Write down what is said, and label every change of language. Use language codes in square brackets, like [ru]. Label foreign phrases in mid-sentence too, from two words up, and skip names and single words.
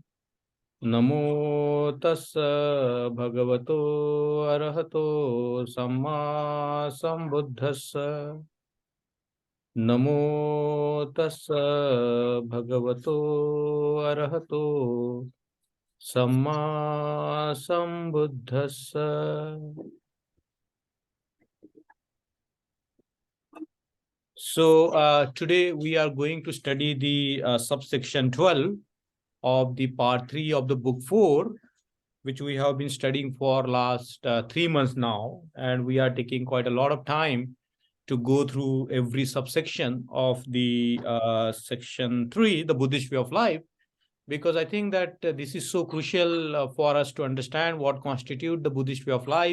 [pi] Namo tassa bhagavato arahato samma sambuddhassa. Namo tassa bhagavato arahato samma sambuddhassa. [en] So today we are going to study the subsection 12 of the part 3 of the book 4, which we have been studying for last 3 months now, and we are taking quite a lot of time to go through every subsection of the section 3, the Buddhist way of life, because I think that this is so crucial for us to understand what constitutes the Buddhist way of life.